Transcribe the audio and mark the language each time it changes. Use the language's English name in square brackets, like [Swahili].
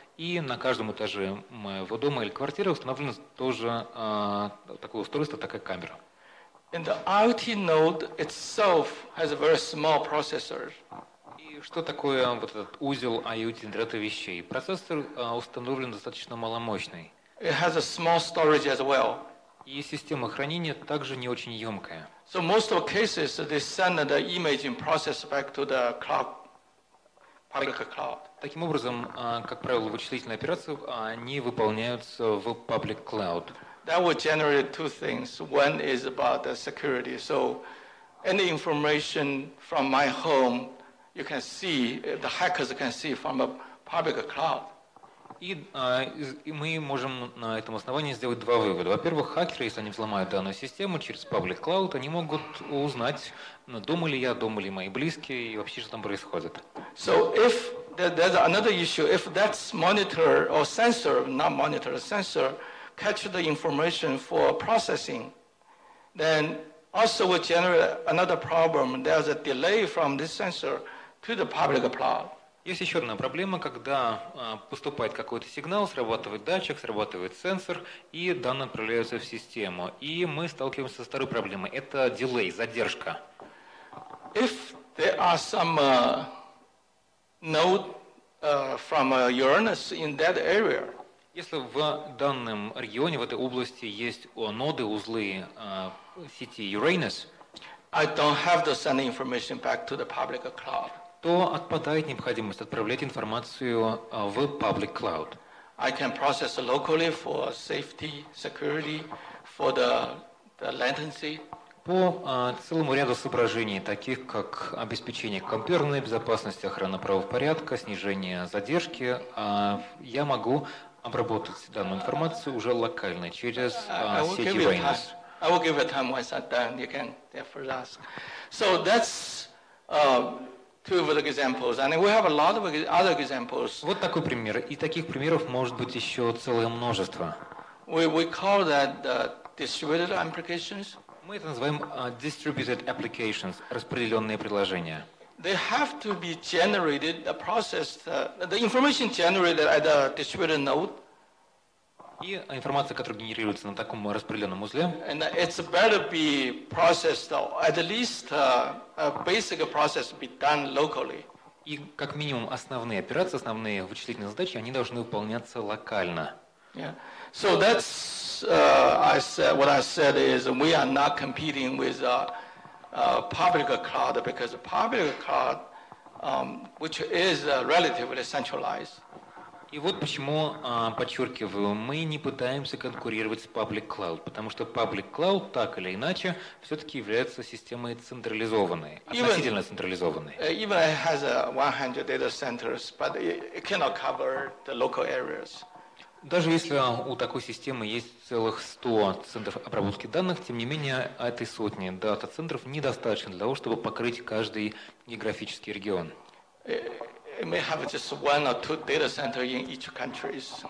[Russian] И на каждом этаже моего дома или квартиры установлено тоже такое устройство, такая камера. [English] And the IoT node itself has a very small processor. [Russian] И что такое вот этот узел IoT интернета вещей? Процессор установлен достаточно маломощный. [English] It has a small storage as well. [Russian] И система хранения также не очень емкая. [English] So most of the cases they send the image and process back to the cloud, public cloud. [Russian] Таким образом, как правило, вычислительные операции они выполняются в public cloud. [English] That will generate two things. One is about the security. So any information from my home, you can see, the hackers can see from a public cloud. [Russian] И мы можем на этом основании сделать два вывода. Во-первых, хакеры, если они взломают данную систему через public cloud, они могут узнать, дома ли я, дома ли мои близкие, и вообще, что там происходит. [English] So if there's another issue, if that monitor or sensor, not monitor, sensor, catch the information for processing, then also will generate another problem. There's a delay from this sensor to the public cloud. [Russian] Есть еще одна проблема, когда поступает какой-то сигнал, срабатывает датчик, срабатывает сенсор, и данные отправляются в систему. И мы сталкиваемся со второй проблемой. Это дилей, задержка. [English] If there are some node from Uranus in that area, [Russian] если в данном регионе, в этой области есть ноды, узлы сети Uranus, [English] I don't have to send information back to the public cloud. [Russian] То отпадает необходимость отправлять информацию в public cloud. [English] I can process locally for safety, security, for the latency. [Russian] По целому ряду соображений, таких как обеспечение компьютерной безопасности, охрана правопорядка, снижение задержки, я могу обработать данную информацию уже локально через сеть Uranus. [English] I will give it time once I'm done. You can therefore ask. So that's two of the examples, and we have a lot of other examples. [Russian] Вот такой пример. И таких примеров может быть еще целое множество. [English] We call that distributed applications. [Russian] Мы это называем [English] distributed applications, [Russian] распределенные приложения. [English] They have to be generated, processed, the information generated at the distributed node. [Russian] И информация, которая генерируется на таком распределенном узле, [English] and it's better be processed, at least a basic process be done locally. [Russian] И как минимум основные операции, основные вычислительные задачи, они должны выполняться локально. [English] Yeah. So that's what I said is we are not competing with public cloud because public cloud, which is relatively centralized. [Russian] И вот почему, подчеркиваю, мы не пытаемся конкурировать с Public Cloud, потому что Public Cloud, так или иначе, все-таки является системой централизованной, относительно централизованной. [English] Even it has 100 data centers, but it cannot cover the local areas. [Russian] Даже если у такой системы есть целых 100 центров обработки данных, тем не менее, этой сотни дата-центров недостаточно для того, чтобы покрыть каждый географический регион. [English] It may have just 1 or 2 data centers in each country.